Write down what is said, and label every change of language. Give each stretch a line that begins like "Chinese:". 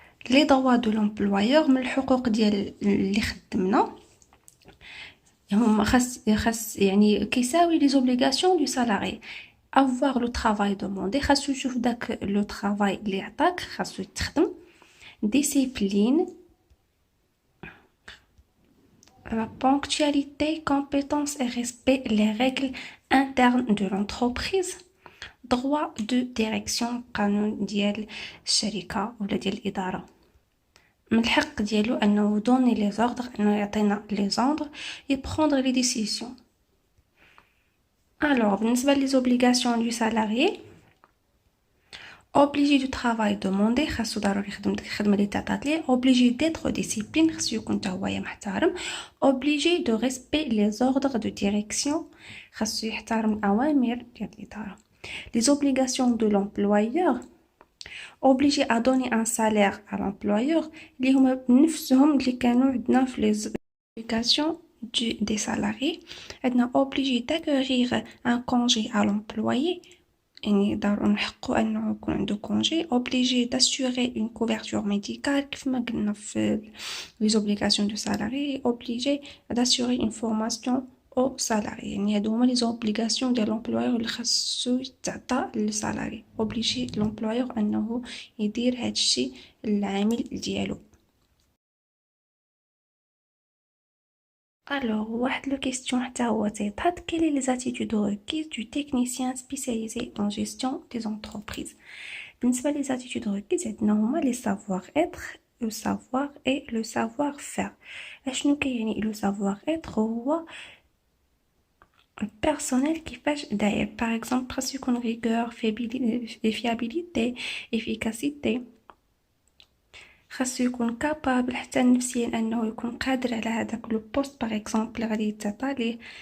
Arabic: لي
French: droits de l'employeur،
Arabic: من الحقوق ديال اللي خدمنا هما خاص يعني كيساوي
French: لي زوبليغاسيون دو سالاري. avoir le travail demandé،
Arabic: خاصو يشوف داك لو travail اللي عطاك خاصو يتخدم.
French: discipline، la ponctualité, compétence et respect les règles internes de l'entreprise. droit de direction،
Arabic: قانون ديال الشركة ولا ديال الإدارة. من الحق ديالو أنه
French: donner les ordres،
Arabic: أنه يعطينا
French: les ordres et prendre les décisions.
Arabic: Alors, بالنسبة
French: les obligations du salarié، obligé du travail demandé،
Arabic: خاصو ضروري يخدم ديك الخدمة اللي تعطات ليه.
French: obligé d'être discipline،
Arabic: خاصو يكون تا هو محترم.
French: obligé de respect les ordres de direction،
Arabic: خاصو يحترم الأوامر ديال الإدارة.
French: les obligations de l'employeur، obligé à donner un salaire à l'employeur،
Arabic: اللي هما بنفسهم اللي كانوا عندنا في
French: les obligations des salariés.
Arabic: عندنا
French: obligé d'acquérir un congé à l'employé،
Arabic: يعني ضروري نحقو انه يكون عنده كونجي.
French: obligé d'assurer une couverture médicale
Arabic: كيف ما قلنا في
French: les obligations du salarié. obligé d'assurer une formation au salarié،
Arabic: يعني هادو هما
French: les obligations ديال l'employeur
Arabic: اللي خاصو يتعطى للسالاري.
French: obligé l'employeur
Arabic: انه يدير هادشي للعامل ديالو.
French: Alors,
Arabic: واحد لو كيستيون حتى هو تيتحط:
French: quelles sont les attitudes requises du technicien spécialisé en gestion des entreprises. بالنسبة les attitudes requises
Arabic: عندنا هما
French: les savoir-être، le savoir et le savoir-faire.
Arabic: اشنو كيعني
French: le savoir-être؟
Arabic: هو البيرسونيل كيفاش داير.
French: باغ اكزومبل
Arabic: خاصو يكون
French: rigueur، fiabilité، efficacité.
Arabic: خاصو يكون كابابل حتى نفسيا انه يكون قادر على هذاك لو بوست باغ اكزومبل غادي يتعطى ليه.